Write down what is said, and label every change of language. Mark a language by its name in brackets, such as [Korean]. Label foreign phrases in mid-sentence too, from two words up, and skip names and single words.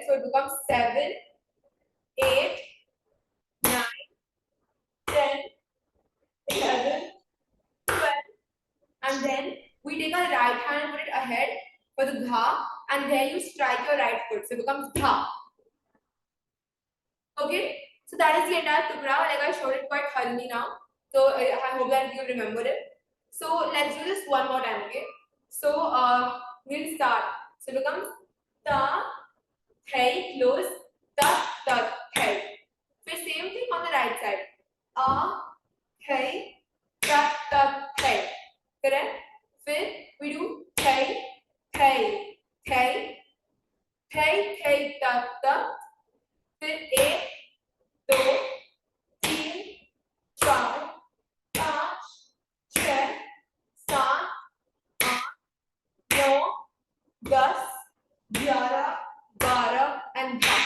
[English] So it becomes 7, 8, 9, 10, 11, 12, and then we take our right hand and put it ahead for the dha, and then you strike your right foot. So it becomes dha. Okay, so that is the entire tukda. Like I showed it quite thoroughly now. So I hope that you remember it. So let's do this one more time, okay? So we'll start. So it becomes ta, thai, close, ta, ta, thai. So same thing on the right side. Thai, ta, ta, thai. Correct? Then we do thai, thai, thai, thai, thai, ta, ta. Then 1, 2, 3, 4, 5, 6, 7, 8, 9, 10, 11, 12, and 13.